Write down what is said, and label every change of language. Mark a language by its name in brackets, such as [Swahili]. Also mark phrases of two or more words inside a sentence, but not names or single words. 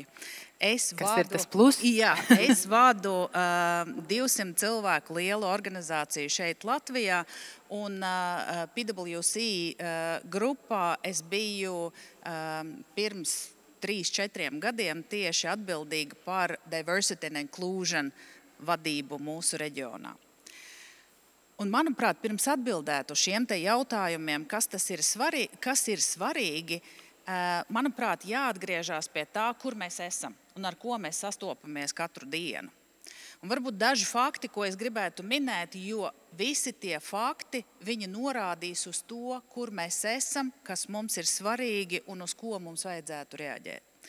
[Latvian] Kas ir tas plus? Jā, es vadu 200 cilvēku lielu organizāciju šeit Latvijā, un PwC grupā es biju pirms 3-4 gadiem tieši atbildīga par [English] diversity and inclusion [Latvian] vadību mūsu reģionā. Un, manuprāt, pirms atbildēt uz šiem te jautājumiem, kas ir svarīgi, manuprāt, jāatgriežās pie tā, kur mēs esam un ar ko mēs sastopamies katru dienu. Un varbūt daži fakti, ko es gribētu minēt, jo visi tie fakti, viņi norādīs uz to, kur mēs esam, kas mums ir svarīgi un uz ko mums vajadzētu reaģēt.